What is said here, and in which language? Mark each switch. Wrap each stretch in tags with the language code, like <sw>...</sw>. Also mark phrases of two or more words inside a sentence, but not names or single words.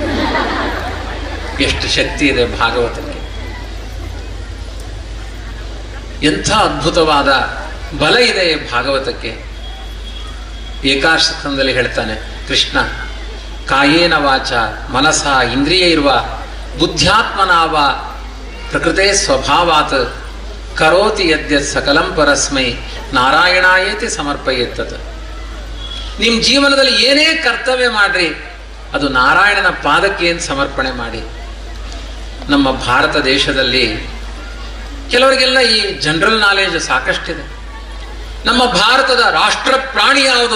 <kn>ಎಷ್ಟು ಶಕ್ತಿ ಇದೆ ಭಾಗವತಕ್ಕೆ, ಎಂಥ ಅದ್ಭುತವಾದ ಬಲ ಇದೆ ಭಾಗವತಕ್ಕೆ. ಏಕಾಶದಲ್ಲಿ ಹೇಳ್ತಾನೆ ಕೃಷ್ಣ,</kn> <sa>ಕಾಯೇನ ವಾಚ ಮನಸ ಇಂದ್ರಿಯ ಇರುವ ಬುದ್ಧ್ಯಾತ್ಮನಾವ ಪ್ರಕೃತೆ ಸ್ವಭಾವಾತ್ ಕರೋತಿ ಯದ್ಯತ್ ಸಕಲಂ ಪರಸ್ಮೈ ನಾರಾಯಣಾಯೇತಿ ಸಮರ್ಪಯೇತ್ತತ್.</sa> <kn>ನಿಮ್ಮ ಜೀವನದಲ್ಲಿ ಏನೇ ಕರ್ತವ್ಯ ಮಾಡ್ರಿ, ಅದು ನಾರಾಯಣನ ಪಾದಕ್ಕೆ ಏನು ಸಮರ್ಪಣೆ ಮಾಡಿ. ನಮ್ಮ ಭಾರತ ದೇಶದಲ್ಲಿ ಕೆಲವರಿಗೆಲ್ಲ ಈ</kn> <en>general knowledge</en> <kn>ಸಾಕಷ್ಟಿದೆ. ನಮ್ಮ ಭಾರತದ ರಾಷ್ಟ್ರ ಪ್ರಾಣಿ ಯಾವುದು?</kn>